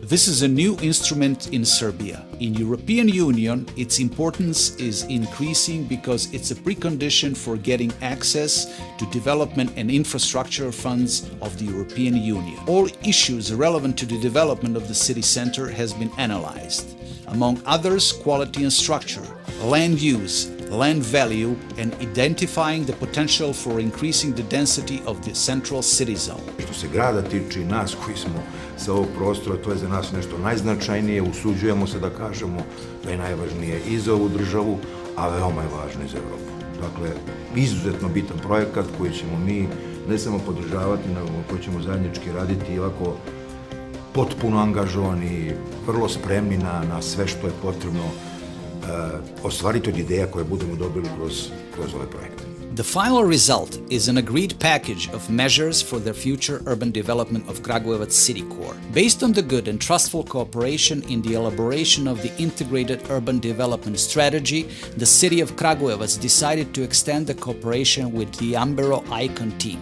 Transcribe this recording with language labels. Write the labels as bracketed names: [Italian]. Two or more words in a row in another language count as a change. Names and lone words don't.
[English] This is a new instrument in Serbia. In European Union, its importance is increasing because it's a precondition for getting access to development and infrastructure funds of the European Union. All issues relevant to the development of the city center has been analyzed. Among others, quality and structure, land use, land value, and identifying the potential for increasing the density of the central city zone. [Serbian] Što se grada tiče i nas koji smo sa ovog prostora, to je za nas nešto najznačajnije, usuđujemo se da kažemo da je najvažnije i za ovu državu, a veoma je važno i za Evropu. Dakle, izuzetno bitan projekat koji ćemo mi ne samo podržavati, nego koji ćemo zajednički raditi i ovako potpuno angažovani, vrlo spremni na sve što je potrebno ostvariti od ideja koje budemo dobili kroz ovaj projekt. [English] The final result is an agreed package of measures for the future urban development of Kragujevac city core. Based on the good and trustful cooperation in the elaboration of the integrated urban development strategy, the city of Kragujevac decided to extend the cooperation with the Ambero ICON team.